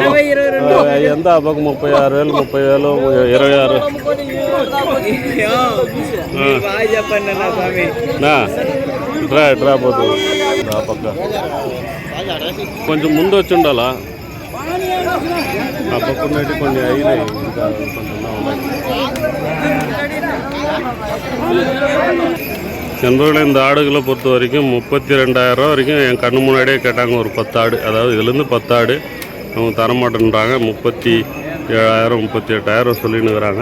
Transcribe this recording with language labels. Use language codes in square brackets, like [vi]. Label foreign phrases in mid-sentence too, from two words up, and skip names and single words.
[te] ఎంత అబ్బకు 36,000, 30,000, 26 చెప్పండి నా స్వామి. డ్రా పోతుంది ఆ పక్క. కొంచెం ముందు వచ్చి ఉండాలా. ఆ పక్క ఉన్నట్టు కొన్ని అయినాయి. ఇంకా కొంచెం [ta] நண்பர்களே இந்த ஆடுகளை பொறுத்த வரைக்கும் 32,000 வரைக்கும் என் கண்ணு முன்னாடியே கேட்டாங்க. ஒரு 10 ஆடு, அதாவது இதுலேருந்து 10 ஆடு அவங்க தரமாட்டேன்றாங்க. 37,000, 38,000 சொல்லினுக்கிறாங்க.